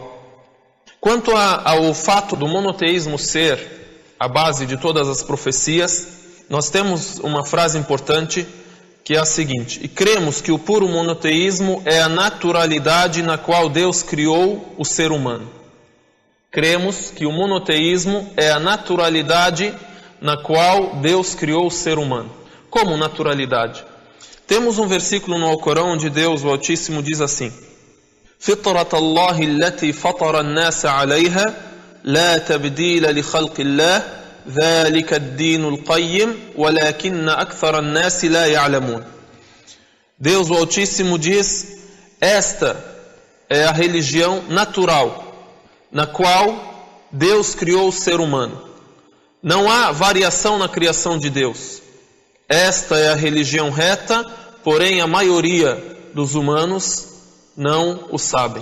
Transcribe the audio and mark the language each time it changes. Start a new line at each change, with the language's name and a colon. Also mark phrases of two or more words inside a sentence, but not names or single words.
Portuguese: Quanto ao fato do monoteísmo ser a base de todas as profecias, nós temos uma frase importante que é a seguinte: e cremos que o puro monoteísmo é a naturalidade na qual Deus criou o ser humano. Cremos que o monoteísmo é a naturalidade na qual Deus criou o ser humano. Como naturalidade? Temos um versículo no Alcorão onde Deus, o Altíssimo, diz assim:
Arabic: فِطْرَةَ اللَّهِ الَّتِي فَطَرَ النَّاسَ عَلَيْهَا لَا تَبْدِيلَ لِخَلْقِ اللَّهِ ذَلِكَ الدِّينُ الْقَيِّمُ وَلَكِنَّ أَكْثَرَ النَّاسِ لَا يَعْلَمُونَ.
Portuguese: Deus, o Altíssimo, diz: esta é a religião natural na qual Deus criou o ser humano. Não há variação na criação de Deus. Esta é a religião reta, porém a maioria dos humanos não o sabem.